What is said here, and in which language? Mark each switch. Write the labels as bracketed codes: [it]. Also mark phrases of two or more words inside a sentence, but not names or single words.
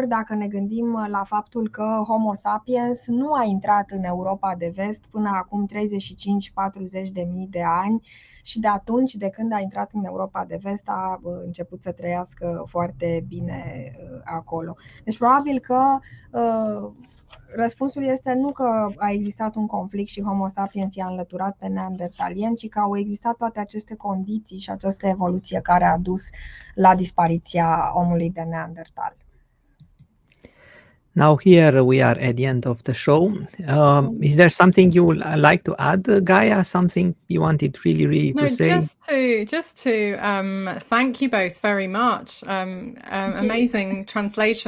[ro] Dacă ne gândim la faptul că Homo sapiens nu a intrat în Europa de Vest până acum 35-40 de mii de ani, și de atunci, de când a intrat în Europa de Vest, a început să trăiască foarte bine acolo. Deci probabil că răspunsul este nu că a existat un conflict și Homo sapiens i-a înlăturat pe neandertalieni, ci că au existat toate aceste condiții și această evoluție care a dus la dispariția omului de Neandertal. [en] Now here we are at the end of the show. Is there something you would like to add, Gaia? Something you wanted really to say? Just to thank you both very much. Amazing translation.